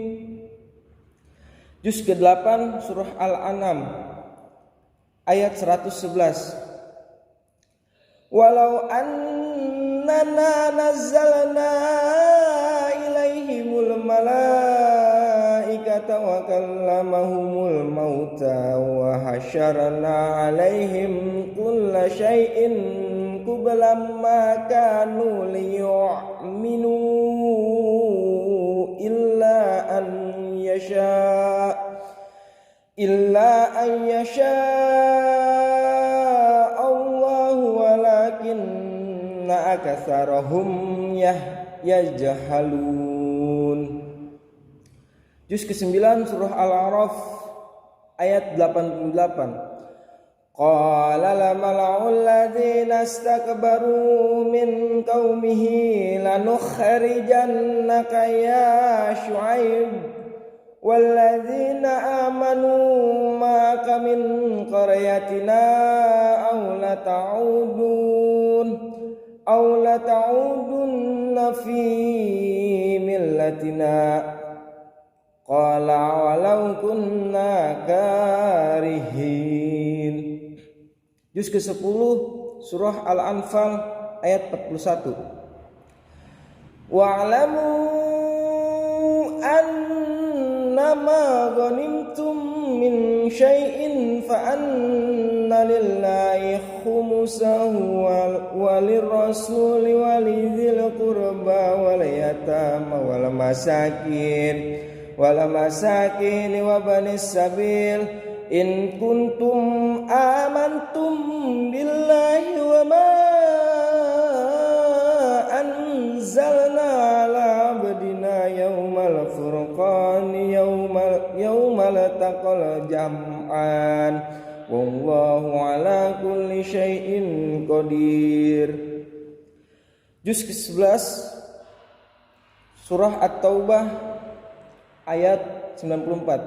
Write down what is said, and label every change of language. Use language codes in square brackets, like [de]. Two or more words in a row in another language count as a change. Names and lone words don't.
[id] Juz ke-8 surah Al-An'am ayat 111. [ar] ولو أننا نزلنا إليهم الملائكة وكلمهم الموتى وحشرنا عليهم كل شيء قبلا ما كانوا ليؤمنوا إلا أن يشاء الله ولكن أكثرهم يجهلون. [id] Juz ke-9 surah Al-A'raf ayat 88. [ar] قال الملأ الذين استكبروا من قومه لنخرجنك يا شعيب والذين آمنوا معك من قريتنا أو لتعودن في ملتنا قال ولو كنا كارهين. [id] Juz ke-10 surah Al-Anfal ayat 41. [ar] واعلموا أنما غنمتم من شيء فأن لله خمسه وللرسول ولذي القربى واليتامى والمساكين وابن السبيل إن كنتم آمنتم بالله وما أنزلنا على عبدنا يوم الفرقان يوم التقى الجمعان والله على كل شيء قدير. [id] Juz ke-11 surah At-Taubah ayat 94.